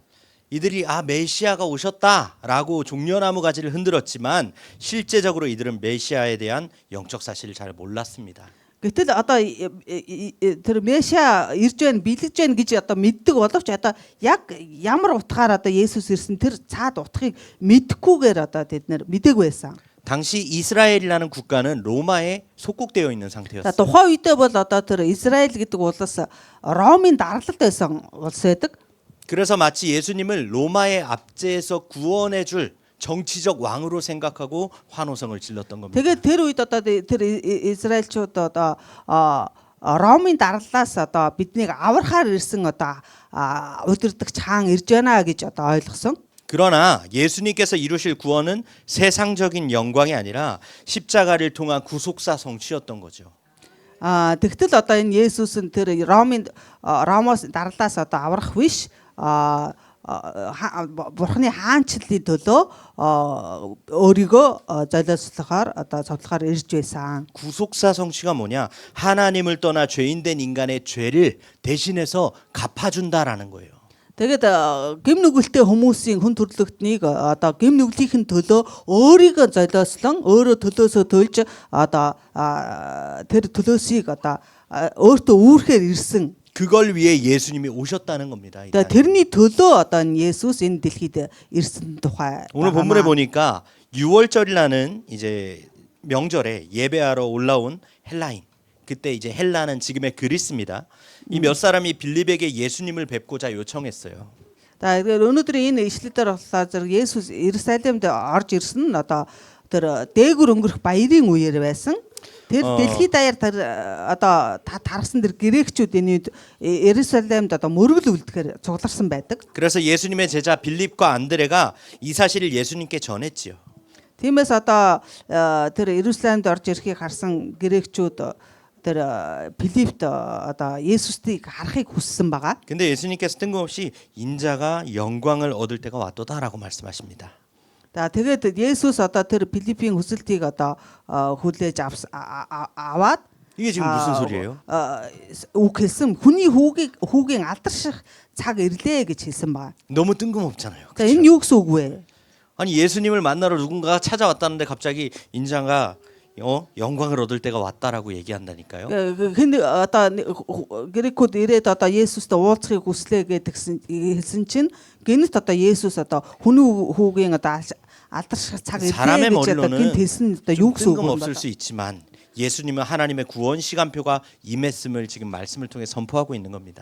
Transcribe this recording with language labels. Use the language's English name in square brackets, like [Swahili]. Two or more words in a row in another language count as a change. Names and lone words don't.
[Korean] 이들이 메시아가 오셨다라고 종려나무 가지를 흔들었지만 실제적으로 이들은 메시아에 대한 영적 사실을 잘 몰랐습니다. [Mongolian] Гэтэл одоо тэр Месиа ирж байна, биелэж байна гэж одоо мэддэг боловч одоо яг ямар утгаар одоо Есүс ирсэн тэр цаад утгыг мэдэхгүйгээр одоо тэд нэр мэдээгүй байсан. [Korean] 당시 이스라엘이라는 국가는 로마에 속국되어 있는 상태였어요. [Mongolian] тухайн үедээ бол одоо тэр Израиль гэдэг улс Ромын даргалт байсан улс байдаг. [Korean] 그래서 마치 예수님을 로마의 압제에서 구원해줄 정치적 왕으로 생각하고 환호성을 질렀던 겁니다. [Mongolian] Тэгээд тэр үед одоо тэр Израильчууд одоо Ромын даргалаас одоо биднийг аврахаар ирсэн одоо удирдагч хаан ирж байна гэж одоо ойлгосон. [Korean] 그러나 예수님께서 이루실 구원은 세상적인 영광이 아니라 십자가를 통한 구속사 성취였던 거죠. [Mongolian] Тэгтэл одоо энэ Есүс нь тэр Ромоос даргалаас одоо аврах биш бурхны хаанчлалын төлөө өөрийгөө золиослохоор одоо цовдлохоор ирж байсан. [Korean] 구속사 성취가 뭐냐? 하나님을 떠나 죄인된 인간의 죄를 대신해서 갚아준다라는 거예요. [Mongolian] Тэгээд гэм нүгэлтэй хүмүүсийн хүн төрлөختнийг одоо гэм нүглийнхэн төлөө өөрийгөө золиослон өөрөө төлөөсөө төлж одоо тэр төлөөсийг одоо өөртөө үүрхээр ирсэн. [Korean] 그걸 위해 예수님이 오셨다는 겁니다. [Mongolian] Тэгээд тэрний төлөө одоо Есүс энэ дэлхийд ирсэн тухай. [Korean] 오늘 본문에 보니까 6월절이라는 이제 명절에 예배하러 올라온 헬라인. 그때 이제 헬라는 지금의 그리스입니다. 이 몇 사람이 빌립에게 예수님을 뵙고자 요청했어요. [Mongolian] Тэгээд өнөөдөр энэ ишлэлээр болохоор зэрэг Есүс Иерусалимд орж ирсэн нь одоо тэр дээгүр өнгөрөх баярын үеэр байсан. Тэр дэлхийд даяар тэр одоо тарсан тэр грекчүүд энэ үед Иерусалимд одоо мөргөл үлдэхээр цугларсан байдаг. [Korean] 그래서 예수님의 제자 빌립과 안드레가 이 사실을 예수님께 전했지요. [Mongolian] Тиймээс одоо тэр Иерусалимд орж ирэхийг харсан грекчүүд тэр Филиппт одоо Есүсийг харахыг хүссэн байгаа. [Korean] 근데 예수님께서 뜬금없이 인자가 영광을 얻을 때가 왔도다라고 말씀하십니다. [Mongolian] Тэгээд Есүс одоо тэр Филиппийн хүсэлтийг одоо хүлээж аваад [Korean] 이게 지금 무슨 소리예요? [Mongolian] үг хэлсэн хүний хүүгийн алдарших цаг ирлээ гэж хэлсэн байна. [Korean] 너무 뜬금없잖아요. [Mongolian] За энэ юу гэсэн үг вэ? [Korean] 아니 예수님을 만나러 누군가가 찾아왔다는데 갑자기 인자가 영광을 얻을 때가 왔다라고 얘기한다니까요. [Mongolian] Хэн одоо грекүүд ирээд одоо Есүстэй уулзахыг хүслээ гэдгсэн хэлсэн чинь гэнэт одоо Есүс одоо хүний хүүгийн одоо алдарших цаг [Korean] 사람의 [Mongolian] ирлээ гэж одоо [Korean] 머리로는 [Mongolian] гэнт хэлсэн одоо юу гэсэн үг юм [Korean] 뜬금없을 수 있지만 예수님은 하나님의 구원 시간표가 임했음을 지금 말씀을 통해 선포하고 있는 겁니다.